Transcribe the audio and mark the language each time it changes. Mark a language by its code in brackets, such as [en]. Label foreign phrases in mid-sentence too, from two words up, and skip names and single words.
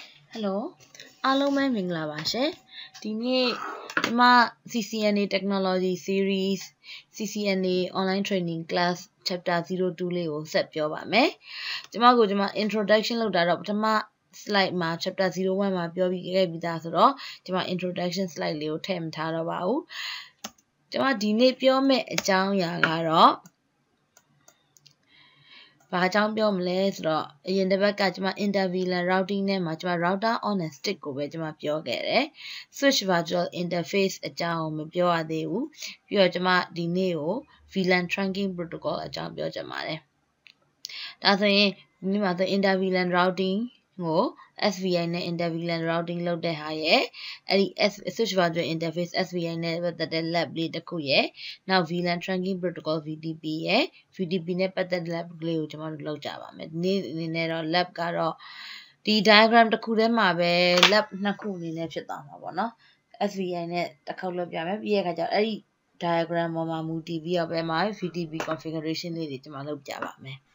[my] Hello အားလုံးပဲမင်္ဂလာပါရှင်ဒီနေ့ဒီမှာ [en] CCNA Technology Series CCNA Online Training Class Chapter [my] 02 လေးကိုဆက်ပြောပါမယ်ဒီမှာ Introduction လုပ်တာတော့ပထမ slide မှာ Chapter 01မှာပြောပြီးခဲ့ပြီးသားဆိုတော့ဒီမှာ [en] Introduction slide [my] လေးကိုထည့်မထားတော့ပါဘူးဒီမှာဒီနေ့ပြောမယ့်အကြောင်းအရာကတော့ ဘာအကြောင်းပြောမလဲဆိုတော့အရင်တစ်ပတ်ကကျွန်မ [en] interVLAN routing [my] နဲ့မှာကျွန်မ [en] router on a stick [my] ကိုပဲကျွန်မပြောခဲ့တယ် [en] switch virtual interface [my] အကြောင်းမပြောရသေး ဘူးပြီးတော့ကျွန်မဒီနေ့ကို [en] VLAN trunking protocol [my] အကြောင်းပြောချင်ပါတယ်ဒါဆိုရင်ဒီမှာဆို [en] interVLAN routing [my] ကို SVI နဲ့ interVLAN routing လုပ်တဲ့ဟာရဲ့အဲ့ဒီ [en] switch virtual interface SVI [my] နဲ့ပတ်သက်တဲ့ lab လေးတစ်ခုရဲ့နောက် [en] VLAN trunking protocol VTP [my] ရဲ့ VTP နဲ့ပတ်သက်တဲ့ lab လေးကိုကျွန်တော်တို့လုပ်ကြပါမယ်ဒီနေ့အနေနဲ့တော့ lab ကတော့ဒီ diagram တစ်ခုထဲမှာပဲ lab နှစ်ခုအနေနဲ့ဖြစ်သွားမှာပေါ့နော် SVI နဲ့တစ်ခေါက်လုပ်ပြမယ်ပြီးရဲ့အခါကျတော့အဲ့ဒီ diagram ပေါ်မှာမူတည်ပြီးတော့ပဲမှာ [en] VTP configuration [my] လေးတွေကျွန်တော်လုပ်ပြပါမယ်